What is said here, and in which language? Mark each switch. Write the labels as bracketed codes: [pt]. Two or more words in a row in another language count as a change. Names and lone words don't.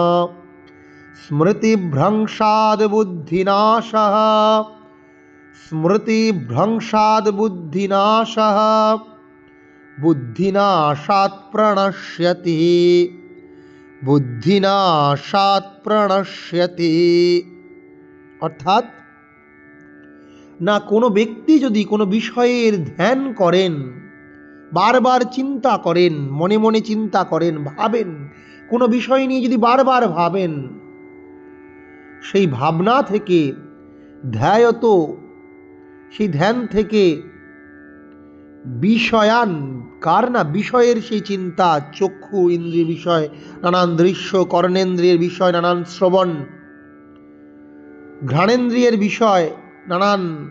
[sa] স্মৃতিভ্রংশাদ্ বুদ্ধিনাশঃ, স্মৃতিভ্রংশাদ্ বুদ্ধিনাশঃ, বুদ্ধিনাশাৎ প্রণশ্যতি, বুদ্ধিনাশাৎ প্রণশ্যতি। [bn] অর্থাৎ না কোনো ব্যক্তি যদি কোনো বিষয়ের ধ্যান করেন, বারবার চিন্তা করেন, মনে মনে চিন্তা করেন, ভাবেন, কোনো বিষয় নিয়ে যদি বারবার ভাবেন, সেই ভাবনা থেকে ধ্যায়ত, সেই ধ্যান থেকে বিষয়ান, কার না বিষয়ের সেই চিন্তা, চক্ষু ইন্দ্রিয় বিষয় নানান দৃশ্য, কর্ণেন্দ্রিয়ের বিষয় নানান শ্রবণ, ঘ্রাণেন্দ্রিয়ের বিষয় নানান